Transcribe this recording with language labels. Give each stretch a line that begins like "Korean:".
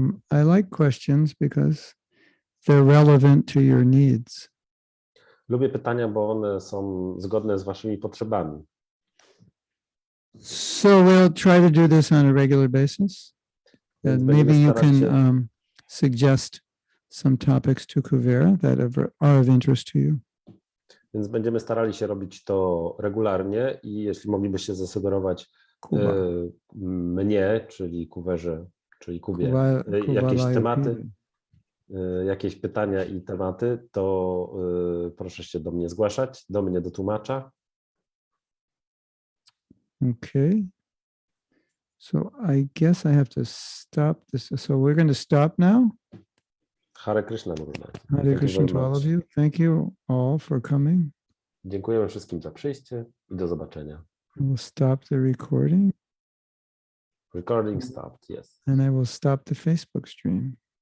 English: I like questions because they're relevant to your needs.
Polish: Lubię pytania, bo one są zgodne z waszymi potrzebami.
English: So we'll try to do this on a regular basis. And maybe you can suggest some topics to Kuvera that are of interest to you.
Polish: Więc będziemy starali się robić to regularnie i jeśli moglibyście zasugerować mnie, czyli Kuwerze, czyli Kubie, jakieś tematy, jakieś pytania i tematy, to proszę się do mnie zgłaszać, do mnie, do tłumacza.
English: Okay. So I guess I have to stop this. So we're going to stop now. Hare Krishna, Gurudev. Hare Krishna to all of you. Thank you all for coming.
Polish: Dziękujemy wszystkim za przyjście i do zobaczenia.
English: I will stop the recording Recording stopped, yes. and I will stop the Facebook stream.